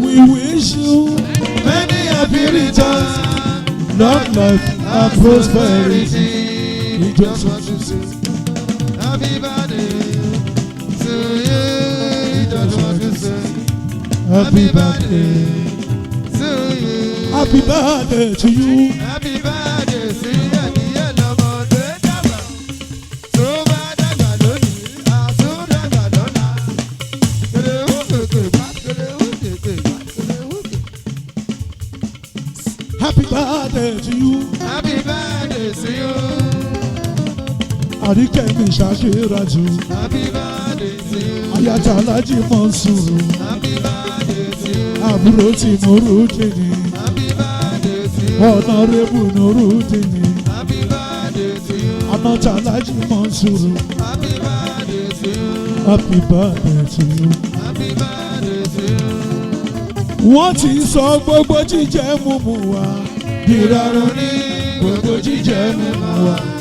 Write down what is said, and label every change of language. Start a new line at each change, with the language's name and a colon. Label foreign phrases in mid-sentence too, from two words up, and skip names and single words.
English: We wish you many happy returns, long life and prosperity. We just want to say happy birthday. To you, just want to say, Happy happy birthday. birthday to you. Happy birthday to you. Happy birthday to you.
Yoruba: Ẹ̀yin ẹ̀ lọ́mọ tó dàgbà. Tó bá dàgbà lónìí, a tún dàgbà lọ́la. Kèrè wú kèké bá, kèrè wú kèké bá, kèrè wú kèké.
English: Happy birthday to you. Happy birthday to you.
Yoruba: Àríkẹ́ mi Ṣakiratu.
English: Happy birthday to you.
Yoruba: Aya ta Alhaji Mansuru.
English: Happy birthday to you.
Yoruba: Àbúrò ti Nurudeen.
English: Happy birthday to you. Honorable Nurudeen. Happy birthday to you.
Yoruba: Àná ta Alhaji Mansuru.
English: Happy birthday to you. Happy birthday to you. Happy birthday.
Yoruba: Wọ́n ti sọ gbogbo jíjẹ múmu wa. Ìrọ̀rùn ni gbogbo jíjẹ múmu wa.